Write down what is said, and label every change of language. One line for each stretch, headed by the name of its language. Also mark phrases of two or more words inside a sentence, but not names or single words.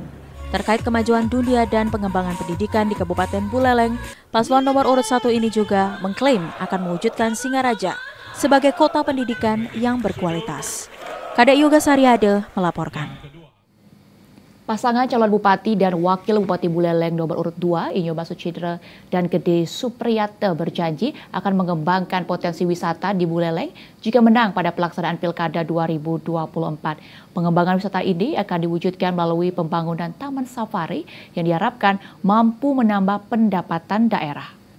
Indonesian: Terkait kemajuan dunia dan pengembangan pendidikan di Kabupaten Buleleng, paslon nomor urut 1 ini juga mengklaim akan mewujudkan Singaraja sebagai kota pendidikan yang berkualitas. Kadek Yoga Sariade melaporkan. Pasangan calon bupati dan wakil bupati Buleleng nomor urut 2, Inyoman Sucidra dan Gede Supriyatna berjanji akan mengembangkan potensi wisata di Buleleng jika menang pada pelaksanaan Pilkada 2024. Pengembangan wisata ini akan diwujudkan melalui pembangunan Taman Safari yang diharapkan mampu menambah pendapatan daerah.